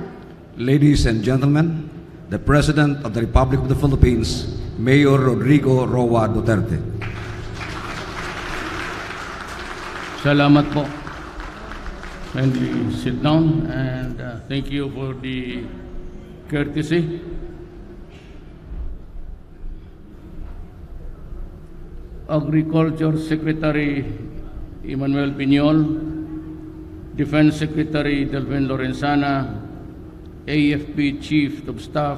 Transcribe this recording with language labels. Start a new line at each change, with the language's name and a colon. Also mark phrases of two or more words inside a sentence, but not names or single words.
English: Ladies and gentlemen, the President of the Republic of the Philippines, Mayor Rodrigo Roa Duterte.
Filipino: Salamat po.
English: Kindly sit down and thank you for the courtesy. Agriculture Secretary Emmanuel Piñol, Defense Secretary Delvin Lorenzana, AFP Chief of Staff